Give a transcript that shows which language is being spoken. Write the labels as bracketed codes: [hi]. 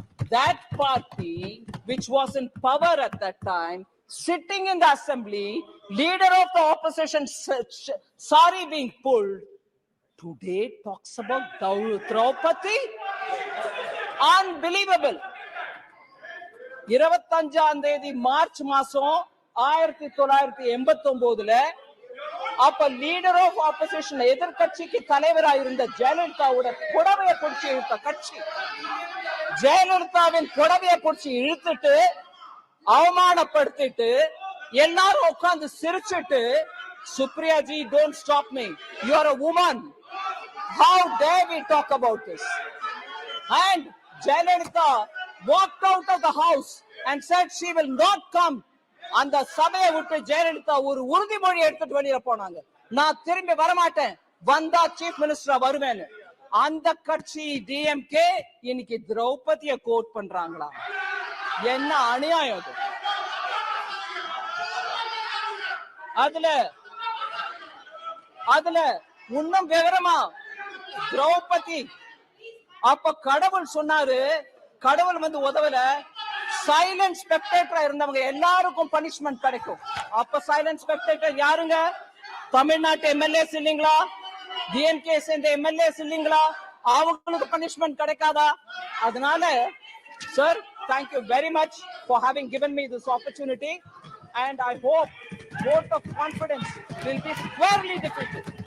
[en] That party, which was in power at that time, sitting in the assembly, leader of the opposition, sari being pulled, today talks about Draupadi? Unbelievable. [ta] 25ஆம் தேதி March மாசம் 1989ல அப்ப leader of opposition எதிர்க்கட்சிக்கு தலைவராக இருந்த ஜெயலலிதாவோட புடவையை பிடிச்சி இழுத்த கட்சி, ஜெயலலிதாவின் புடவையை பிடிச்சி இழுத்துட்டு அவமானப்படுத்திட்டு எல்லாரும் உட்கார்ந்து சிரிச்சிட்டு, [en] Supriya ji, don't stop me, you are a woman, how dare we talk about this? And Jayalalitha walked out of the house and said she will not come. [ta] அந்த சபையை விட்டு ஜெயலலிதா ஒரு உறுதிமொழி எடுத்துட்டு வெளியில போனாங்க, நான் திரும்பி வரமாட்டேன், வந்தா சீஃப் மினிஸ்டரா வருவேன்னு. அந்த கட்சி டிஎம்கே இன்னைக்கு திரௌபதியை கோட் பண்றாங்களா? என்ன அநியாயம் அது. அதுல இன்னும் விவரமா திரௌபதி அப்ப கடவுள் சொன்னாரு, கடவுள் வந்து உதவல, சைலண்ட் ஸ்பெக்டேட்டரா இருந்தவங்க எல்லாருக்கும் பனிஷ்மெண்ட் கிடைக்கும். அப்ப சைலண்ட் ஸ்பெக்டேட்டர் யாருங்க? தமிழ்நாட்டு எம்எல்ஏஸ் இல்லீங்களா? டிஎம்கே சேர்ந்த எம்எல்ஏஸ் இல்லீங்களா? அவங்களுக்கு பனிஷ்மெண்ட் கிடைக்காதா? அதனால sir, [en] thank you very much for having given me this opportunity, and I hope vote of confidence will be squarely defeated.